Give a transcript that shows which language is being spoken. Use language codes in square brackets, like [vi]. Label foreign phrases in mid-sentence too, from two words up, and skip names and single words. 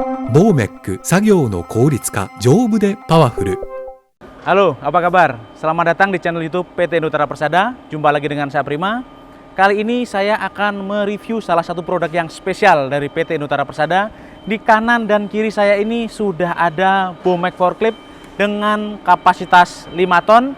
[ja] ボーメック作業の効率化丈夫でパワフル。 [id] Halo, apa kabar? Selamat datang di channel YouTube PT Nutara Persada. Jumpa lagi dengan saya Prima. Kali ini saya akan mereview salah satu produk yang spesial dari PT Nutara Persada. Di kanan dan kiri saya ini sudah ada Bomek forklift dengan kapasitas 5 ton.